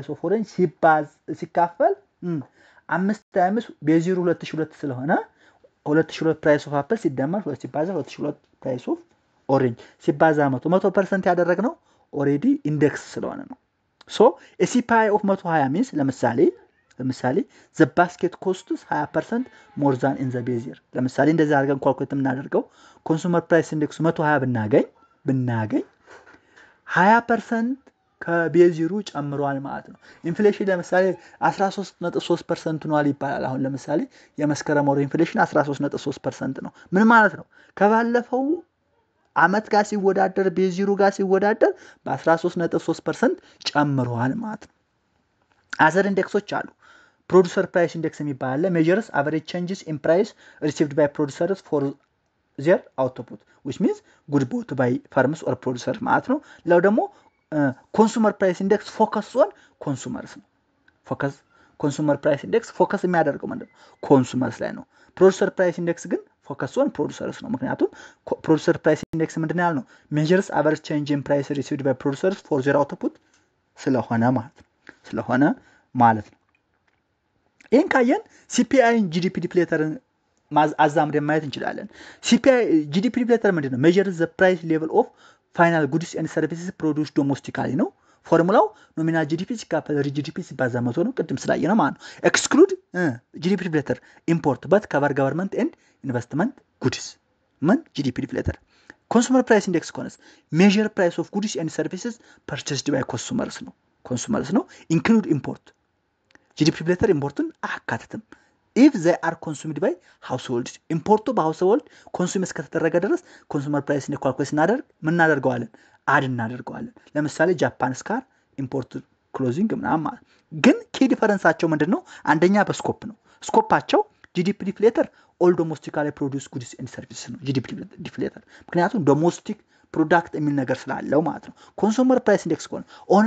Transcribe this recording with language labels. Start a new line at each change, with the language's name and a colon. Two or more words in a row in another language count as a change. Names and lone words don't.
English: of orange
Amharic: ሲካፈል
English: 5 times base year 2002
Amharic: ስለሆነ
English: 2002 price of apple
Amharic: ሲደመር 2 ሲባዛ
English: 2002 price of orange
Amharic: ሲባዛ 100% ያደረግነው
English: already index
Amharic: ስለሆነ ነው።
English: so CPI of 120 means
Amharic: ለምሳሌ
English: the basket costs 20% more than in the base year።
Amharic: ለምሳሌ እንደዛ አድርገን ኳልኩሌት የምናደርገው
English: consumer price index 120
Amharic: ብናገኝ 20% ከቤዚሩ ጨምሯል ማለት ነው። ኢንፍሌሽን ለምሳሌ 13.3% ሆኗል ይባላል። አሁን ለምሳሌ የመስከረም ወር ኢንፍሌሽን 13.3% ነው። ምን ማለት ነው? ከባለፈው አመት ጋር ሲወዳደር ቤዚሩ ጋር ሲወዳደር በ13.3% ጨምሯል ማለት ነው። አዘር ኢንዴክሶች አሉ።
English: producer price index
Amharic: የሚባል አለ።
English: measures average changes in price received by producers for their output, which means good bought by farmers or producers
Amharic: ማለት ነው። ሌላው ደግሞ
English: consumer price index focus on consumers
Amharic: ነው።
English: consumer price index focus
Amharic: የሚያደርገው ምንድነው? ኮንሱመርስ ላይ ነው።
English: producer price index
Amharic: ግን
English: focus on producers
Amharic: ነው። ምክንያቱም
English: producer price index
Amharic: ምንድነው ያልነው?
English: measures average change in price received by producers for their output
Amharic: ስለሆነ ማለት ነው። ይሄን ካየን
English: CPI GDP ዲፍሌተርን
Amharic: አዛምደን ማየት እንችላለን።
English: CPI GDP ዲፍሌተር ምንድነው? measures the price level of final goods and services produced domestically ነው። formula nominal GDP ሲካፈል GDP ሲባዛ
Amharic: 100 ነው። ቅድም ስላየነው ማለት ነው።
English: exclude GDP deflator import but cover government and investment goods
Amharic: ምን
English: GDP deflator consumer price index cons measure price of goods and services purchased by consumers
Amharic: ነው።
English: include import GDP deflator
Amharic: ኢምፖርትን አካተተም
English: if they are consumed by households
Amharic: ኢምፖርቱ በሃውስሆልድ ኮንሱም እስከተደረገ ድረስ
English: consumer price index calculate
Amharic: ስናደርግ ምን እናደርገዋለን? አድ እናደርገዋለን። ለምሳሌ ጃፓን ስካር
English: import clothing
Amharic: ምናምን ማለት ግን ኪ ዲፈረንሳቸው ምንድነው? አንደኛ በስኮፕ ነው። ስኮፓቸው
English: GDP deflator all domestically produce goods and services
Amharic: ነው GDP ዲፍሌተር። ምክንያቱም
English: domestic product
Amharic: የሚል ነገር ስላለው ማለት ነው።
English: consumer price index
Amharic: ከሆነ ኦንሊ